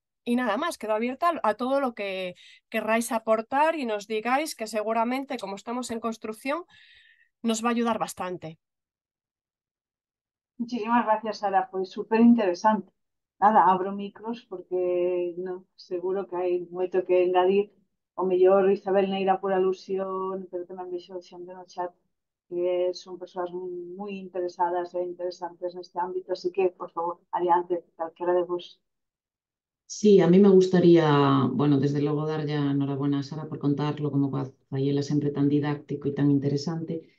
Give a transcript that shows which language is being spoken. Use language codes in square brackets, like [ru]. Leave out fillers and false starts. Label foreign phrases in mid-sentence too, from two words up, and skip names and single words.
[es] Y nada más, quedo abierta a todo lo que querráis aportar y nos digáis que seguramente, como estamos en construcción, nos va a ayudar bastante. Muchísimas gracias, Sara. Fue súper interesante. Nada, abro micros porque no, seguro que hay [gl] moito que engadir. O mellor Isabel Neira por alusión, pero tamén vexo xente no chat que son persoas moi interesadas e interesantes neste ámbito, así que, por favor, adiante, calquera de vos. [es] Sí, a mí me gustaría, bueno, [gl] desde logo darlle a enhorabuena a Sara por contarlo como fai ela sempre tan didáctico e tan interesante.